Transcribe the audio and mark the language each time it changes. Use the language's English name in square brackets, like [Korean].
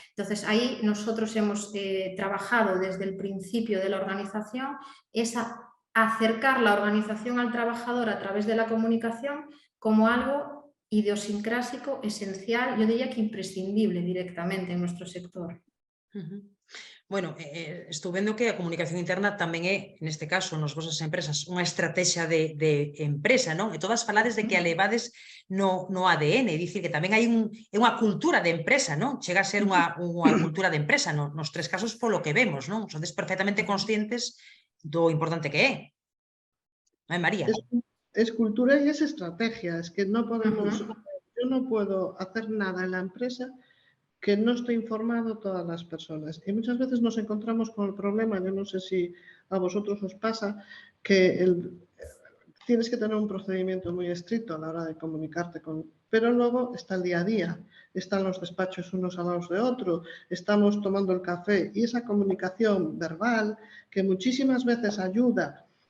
[Spanish] Entonces ahí nosotros hemos trabajado desde el principio de la organización esa acercar la organización al trabajador a través de la comunicación como algo idiosincrásico, esencial, yo diría que imprescindible directamente en nuestro sector. [Galician] Bueno, estou vendo que a comunicación interna tamén é, neste caso, nas vosas empresas, unha estrategia de empresa, non? E todas falades de que a levades no ADN, dicir que tamén hai unha cultura de empresa, non? Chega a ser unha cultura de empresa, nos tres casos polo que vemos, non? Sodes perfectamente conscientes do importante que é. Non é, María? [Spanish] Es cultura y es estrategia, es que no podemos, yo no puedo hacer nada en la empresa que no esté informado todas las personas. Y muchas veces nos encontramos con el problema, yo no sé si a vosotros os pasa, que tienes que tener un procedimiento muy estricto a la hora de comunicarte pero luego está el día a día, están los despachos unos al lado de otro, estamos tomando el café y esa comunicación verbal que muchísimas veces ayuda,